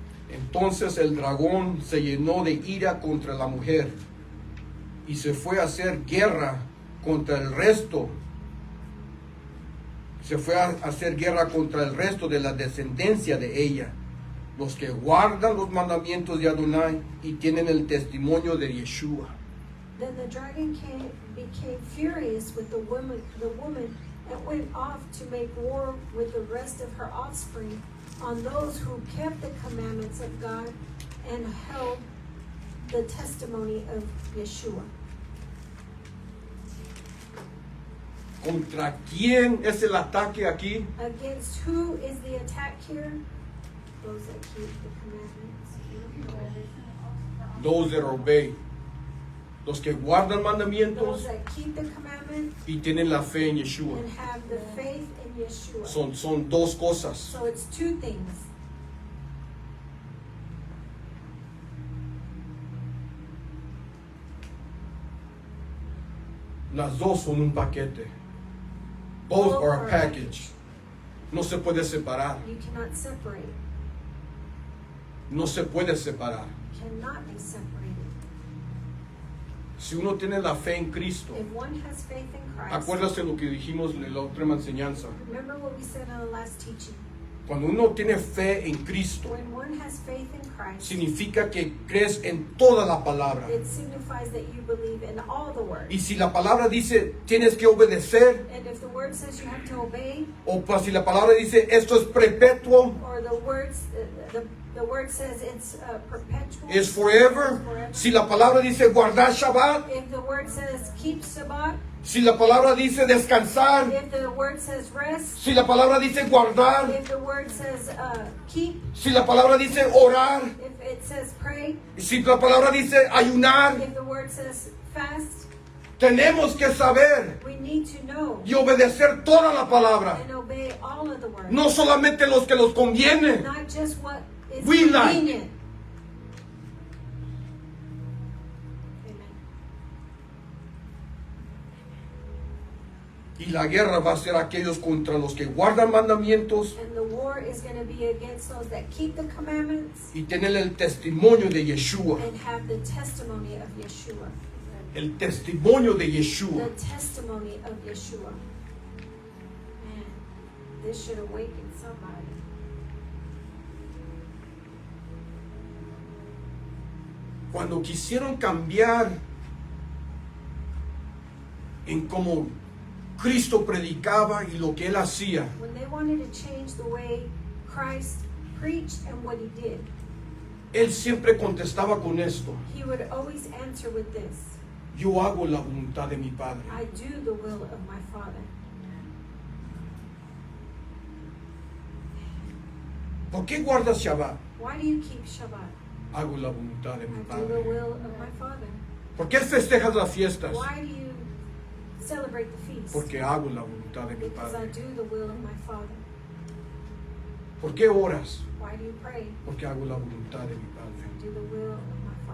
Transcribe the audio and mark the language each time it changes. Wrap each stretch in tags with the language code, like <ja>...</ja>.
<es>Entonces el dragón se llenó de ira contra la mujer y se fue a hacer guerra contra el resto. Se fue a hacer guerra contra el resto de la descendencia de ella, los que guardan los mandamientos de Adonai y tienen el testimonio de Yeshua.</es> <en>Then the dragon became furious with the woman and went off to make war with the rest of her offspring on those who kept the commandments of God and held the testimony of Yeshua.</en> <es>¿Contra quién es el ataque aquí?</es> <en>Against who is the attack here? Those that keep the commandments. Those that obey.</en> <es>Los que guardan</es> <en>Those</en> <es>mandamientos</es> <en>that keep the commandment</en> <es>y tienen la fe en Yeshua.</es> <en>and have the faith in Yeshua.</en> <es>Son dos cosas.</es> <en>So it's two things.</en> <es>Las dos son un paquete.</es> <en>Both are a package.</en> <es>No se puede separar.</es> <en>You cannot separate.</en> <es>No se puede separar.</es> <en>Cannot be separated.</en> <es>Si uno tiene la fe en Cristo,</es> <en>If one has faith in Christ,</en> <es>acuérdate lo que dijimos en la otra enseñanza.</es> <en>remember what we said in the last teaching.</en> <es>Cuando uno tiene fe en Cristo,</es> <en>When one has faith in Christ,</en> <es>significa que crees en toda la palabra.</es> <en>it signifies that you believe in all the word.</en> <es>Y si la palabra dice tienes que obedecer,</es> <en>And if the word says you have to obey,</en> <es>o si la palabra dice esto es perpetuo,</es> <en>or the word says it's perpetual,</en> <es>es</es> <en>forever.</en> <es>Si la palabra dice guardar Shabbat,</es> <en>if the word says keep Shabbat,</en> <es>si la palabra dice descansar,</es> <en>if the word says rest,</en> <es>si la palabra dice guardar,</es> <en>if the word says keep,</en> <es>si la palabra dice orar,</es> <en>if it says pray,</en> <es>si la palabra dice ayunar,</es> <en>if the word says fast,</en> <es>tenemos que saber</es> <en>we need to know</en> <es>y obedecer toda la palabra.</es> <en>and obey all of the word.</en> <es>No solamente los que nos conviene.</es> <en>Not just what is We like. convenient. Amen.</en> <es>Y la guerra va a ser aquellos contra los que guardan mandamientos</es> <en>And the war is going to be against those that keep the commandments</en> <es>y tienen el testimonio de Yeshua.</es> <en>and have the testimony of Yeshua.</en> <es>El testimonio de Yeshua.</es> <en>The testimony of Yeshua. Man, this should awaken somebody.</en> <es>Cuando quisieron cambiar en cómo Cristo predicaba y lo que Él hacía,</es> <en>When they wanted to change the way Christ preached and what he did,</en> <es>Él siempre contestaba con esto:</es> <en>he would always answer with this:</en> <es>yo hago la voluntad de mi Padre.</es> <en>I do the will of my Father.</en> <es>¿Por qué guardas Shabbat?</es> <en>Why do you keep Shabbat?</en> <es>Hago la voluntad de mi</es> <en>I do the</en> <es>Padre.</es> <en>will of my Father.</en> <es>¿Por qué festejas las fiestas?</es> <en>Why do you celebrate the feast?</en> <es>Porque hago la voluntad de mi</es> <en>Because I</en> <es>Padre.</es> <en>do the will of my Father.</en> <es>¿Por qué oras?</es> <en>Why do you pray?</en> <es>Porque hago la voluntad de mi Padre.</es> <en>I do the will of my Father.</en>